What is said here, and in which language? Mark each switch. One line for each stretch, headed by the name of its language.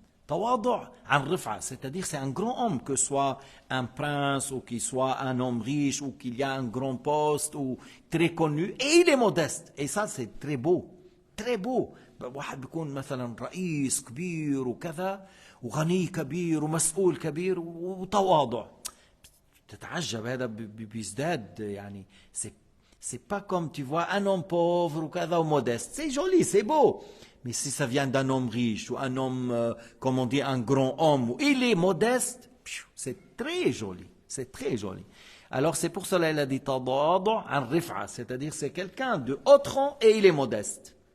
French: Tawadu' an rif'a, c'est-à-dire c'est un grand homme, que ce soit un prince ou qu'il soit un homme riche ou qu'il y a un grand poste ou très connu, et il est modeste. Et ça, c'est très beau, très beau.
Arabic: واحد بيكون مثلا رئيس كبير وكذا وغني كبير ومسؤول كبير وتواضع. تتعجب هذا بيزداد يعني.
French: C'est pas comme tu vois un homme pauvre ou كذا ou modeste. C'est joli, c'est beau. Mais si ça vient d'un homme riche ou un homme, comme on dit, un grand homme, où il est modeste, c'est très joli. C'est très joli. Alors c'est pour cela qu'il a dit tadadu an rif'a, c'est-à-dire c'est quelqu'un de haut rang et il est modeste.